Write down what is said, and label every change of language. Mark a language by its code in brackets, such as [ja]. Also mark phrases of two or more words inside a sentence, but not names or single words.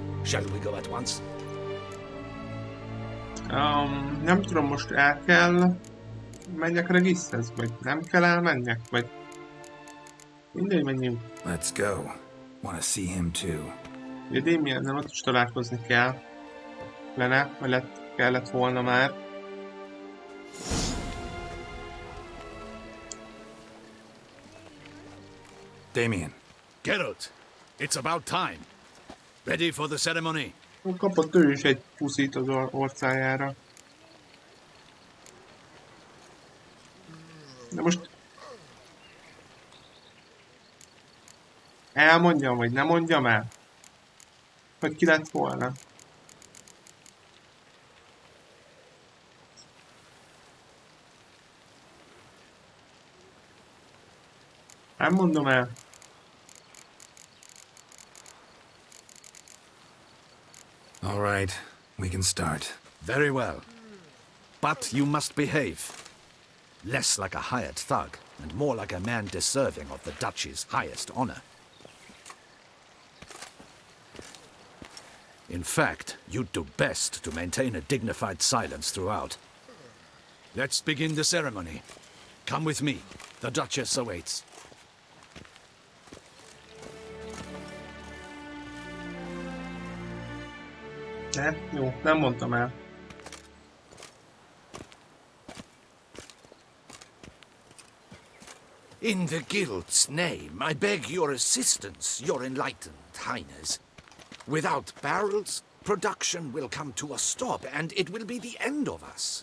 [en] Shall we go at once? [hu] Nem tudom, most el kell menjek Regishez, vagy nem kell elmenjek, vagy mindegy, menjünk. [en] Let's go. Want to see him too. [hu] Ugye Damien-nel ott is találkozni kell. Vagy kellett volna már. Damien. [en] Geralt, it's about time. Ready for the ceremony? [hu] Kapott ő is egy puszit az orcájára. De most... elmondjam, vagy nem mondjam el? Vagy ki lett volna? Nem mondom el. [en] All right, we can start. Very well. But you must behave. Less like a hired thug, and more like a man deserving of the Duchy's highest honor. In fact, you'd do best to maintain a dignified silence throughout. Let's begin the ceremony. Come with me. The Duchess awaits. [hu] Jó, nem mondtam el. [en] In the Guild's name, I beg your assistance, your enlightened highness. Without barrels, production will come to a stop, and it will be the end of us.